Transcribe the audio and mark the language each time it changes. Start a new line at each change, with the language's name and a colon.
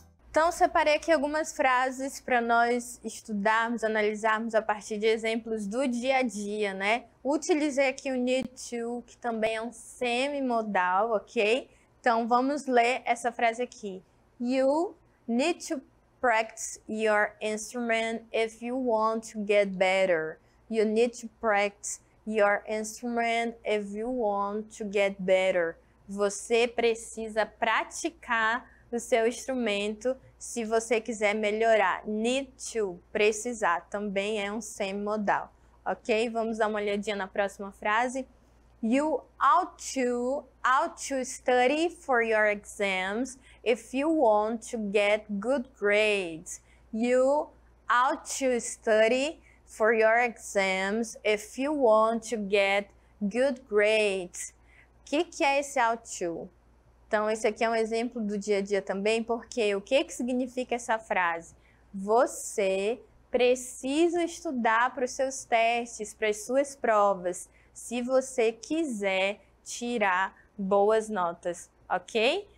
Portuguese: Então, separei aqui algumas frases para nós estudarmos, analisarmos a partir de exemplos do dia a dia, né? Utilizei aqui o need to, que também é um semimodal, ok? Então, vamos ler essa frase aqui.
English: You need to practice your instrument if you want to get better. You need to practice your instrument if you want to get better.
Portuguese: Você precisa praticar o seu instrumento se você quiser melhorar. Need to, precisar, também é um semimodal, ok? Vamos dar uma olhadinha na próxima frase.
English: You ought to study for your exams if you want to get good grades. You ought to study for your exams if you want to get good grades.
Portuguese: O que é esse ought to? Então, esse aqui é um exemplo do dia a dia também, porque o que significa essa frase? Você precisa estudar para os seus testes, para as suas provas, se você quiser tirar boas notas, ok?